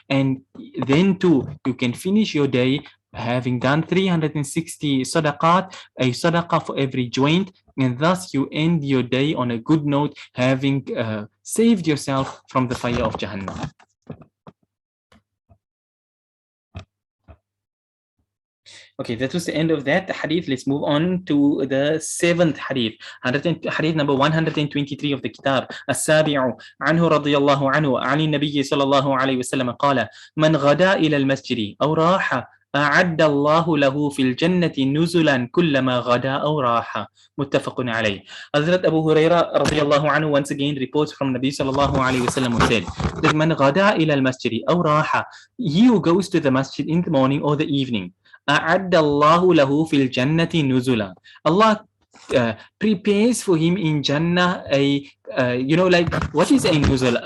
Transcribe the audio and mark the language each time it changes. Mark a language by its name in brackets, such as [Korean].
[English] And then too, you can finish your day having done 360 sadaqat, a sadaqah for every joint, and thus you end your day on a good note, having saved yourself from the fire of Jahannam. Okay, that was the end of that hadith. Let's move on to the seventh hadith. Hadith number 123 of the kitab. [Arabic] السابع عنه رضي الله عنه عن النبي صلى الله عليه وسلم قال من غدا إلى المسجد أو راح أعد الله له في الجنة نزلا كلما غدا أو راح. متفق عليه. [English] Hazrat Abu Huraira radiallahu anhu once again reports from Nabi sallallahu alayhi wasallam who said that man [Arabic] غدا إلى المسجد أو راح, [English] he who goes to the masjid in the morning or the evening, [Arabic] أعد الله له في الجنة نزلا, [English] Allah prepares for him in Jannah a like, what is a nuzul?